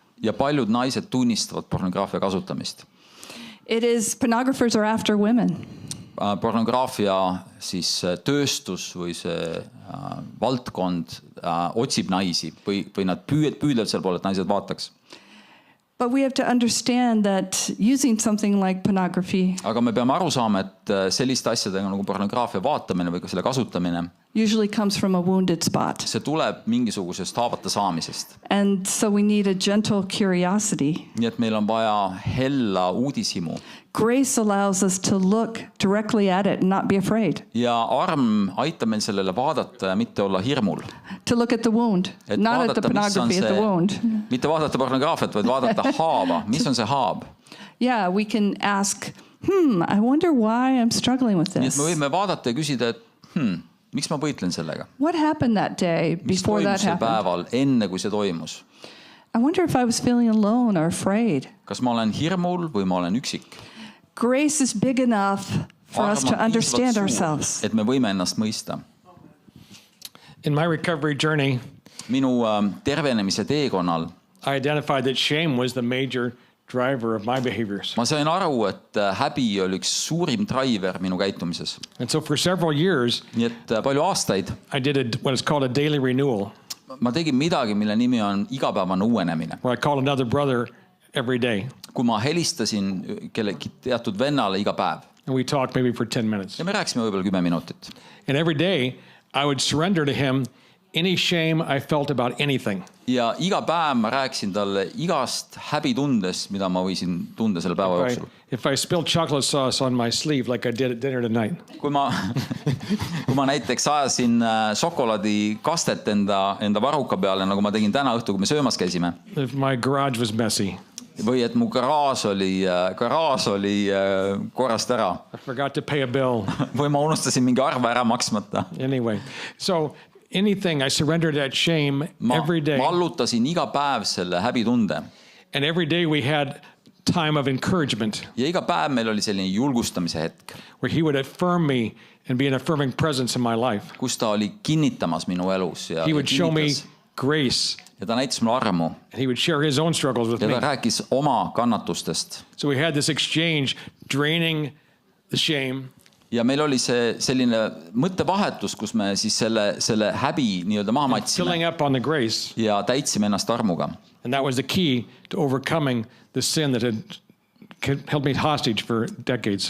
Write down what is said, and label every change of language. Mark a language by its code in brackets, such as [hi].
[et] Ja paljud naised tunnistavad pornograafia kasutamist. [en] Pornographers are after women. [et] Pornograafia siis tööstus või see valdkond otsib naisi või nad püüdlevad seal poole, et naised vaataks. [en] But we have to understand that using something like pornography [et] Aga me peame aru saama, et selliste asjadega nagu pornograafia vaatamine või ka selle kasutamine, [en] usually comes from a wounded spot. [et] see tuleb mingisugusest haavata saamisest. [en] And so we need a gentle curiosity. [et] Nii et meil on vaja hella uudishimu. [en] Grace allows us to look directly at it and not be afraid. [et] Ja arm aitab meil sellele vaadata ja mitte olla hirmul. [en] To look at the wound, [et] Et [en] not at the [et] vaadata, mis on [en] pornography, at the wound. [et] mitte vaadata pornograafiat, vaid vaadata haava. Mis on see haab? [en] Yeah, we can ask, I wonder why I'm struggling with [et] Nii et [en] this. [et] me võime vaadata ja küsida, et miks ma võitlen sellega? [en] What happened that day [et] Mis [en] before [et] toimus [en] that happened? [et] päeval, enne kui see toimus? [en] I wonder if I was feeling alone or afraid. [et] kas ma olen hirmul või ma olen üksik? [en] Grace is big enough for us to understand ourselves. [et] Et me võime ennast mõista. [en] In my recovery journey, [et] Minu tervenemise teekonnal [en] I identified that shame was the major driver of my behaviors. [et] ma sain aru, et häbi oli üks suurim driver minu käitumises. [en] And so for several years, [et] Nii et palju aastaid [en] I did what is called a daily renewal, [et] ma tegin midagi, mille nimi on igapäevane uuenemine. [en] where I called another brother every day. [et] Kui ma helistasin kellegi teatud vennale iga päev [en] And we talked maybe for 10 minutes. [et] ja me rääkisime võib-olla 10 minutit. [en] And every day, I would surrender to him any shame I felt about anything. [et] Ja iga päev ma rääkisin talle igast häbitundest, mida ma võisin tunda selle päeva jooksul. [en] If I spilled chocolate sauce on my sleeve like I did at dinner tonight, [et] Kui ma näiteks ajasin šokolaadikastet enda varuka peale, nagu ma tegin täna õhtul, kui me söömas käisime, [en] if my garage was messy, [et] või et mu garaaž oli korrast ära, [en] I forgot to pay a bill. [et] või ma unustasin mingi arve ära maksmata. [en] Anyway, so anything, I surrendered that shame every day. [et] Ma allutasin iga päev selle häbitunde. [en] And every day we had time of encouragement [et] Ja iga päev meil oli selline julgustamise hetk, [en] where he would affirm me and be an affirming presence in my life. [et] kus ta oli kinnitamas minu elus ja, [en] He would show me [et] kinnitas, [en] grace, [et] ja ta näitas mulle armu [en] and he would share his own struggles with [et] ja [en] me. [et] ta rääkis oma kannatustest. [en] So we had this exchange, draining the shame [et] Ja meil oli see selline mõttevahetus, kus me siis selle häbi nii-öelda maha matsime [en] filling up on the grace. [et] ja täitsime ennast armuga. [en] And that was the key to overcoming the sin that had held me hostage for decades.